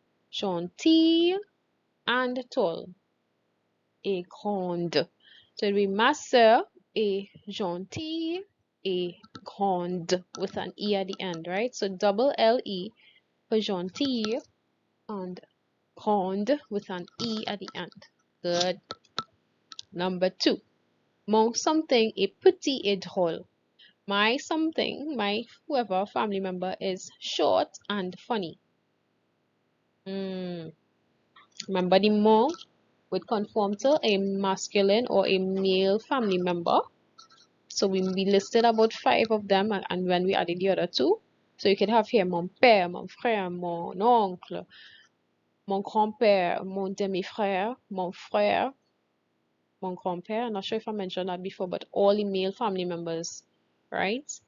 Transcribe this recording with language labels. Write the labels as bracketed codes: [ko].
[fr] Gentille [en] and tall. [fr] Et grande. [en] So it'll be [fr] ma sœur est gentille et grande [en] with an E at the end, right? So double L-E for gentille and grande with an E at the end. Good. Number 2. [fr] Mon something est petit et drôle. [en] My something, my whoever family member is short and funny. Remember the mon would conform to a masculine or a male family member. So we listed about 5 of them, and when we added the other 2, so you could have here [fr] mon père, mon frère, mon oncle, mon grand-père, [en] mon demi-frère, mon frère, mon grand-père. I'm not sure if I mentioned that before, but all the male family members, right?